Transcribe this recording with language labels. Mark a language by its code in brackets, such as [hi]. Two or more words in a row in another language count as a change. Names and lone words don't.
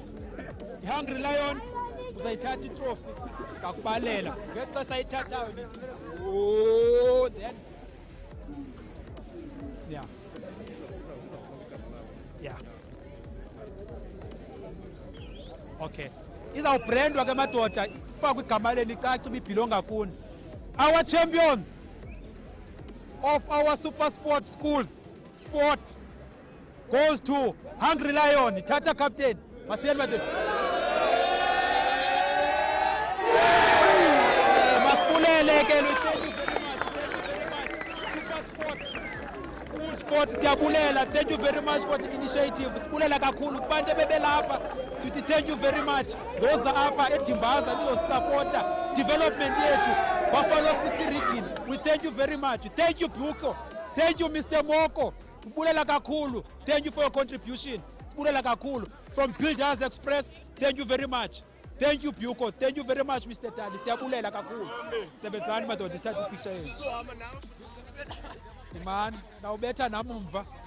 [en] Hungry Lion, [xh] uzayithatha itrophy ngakubalela ngexesha ayithathayo nithi [en] oh then yeah okay [xh] izawubrandwa ke madoda ifakwe igama leni icace ibibhilonga kuni. [en] Our champions of our Super Sport Schools sport goes to Hungry Lion. [xh] Tata captain. Masiyeni madoda. Masibulele ke lo, [en] thank you very much. [xh] Super Sport School Sport siyabulela. [en] Thank you very much for the initiative. [xh] Sibulela kakhulu kubantu bebelapha. Sithi [en] thank you very much. [xh] Those apha eDimbaza nizosupporta development yethu. [en] Buffalo City region, we thank you very much. Thank you, Buko. Thank you, Mr. Moko. [xh] Sibulela kakhulu. [en] Thank you for your contribution. [xh] Sibulela kakhulu. [en] From Builders Express, thank you very much. Thank you, Buko. Thank you very much, Mr. Tali. [xh] Siyabulela kakhulu. Sebenzani madoda, thatha ipicture yenu. Man, nawubetha namumva.